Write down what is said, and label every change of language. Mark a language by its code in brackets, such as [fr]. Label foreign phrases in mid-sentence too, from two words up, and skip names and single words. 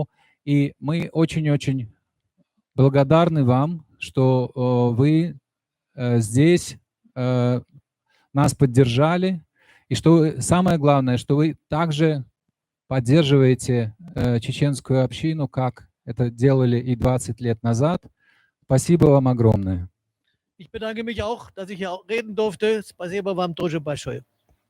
[ru] И мы очень-очень благодарны вам, что вы здесь нас поддержали, и что самое главное, что вы также поддерживаете чеченскую общину, как это делали и 20 лет назад. Спасибо вам огромное. [de] Ich bedanke mich auch, dass ich hier reden durfte. [ru] Спасибо вам тоже большое.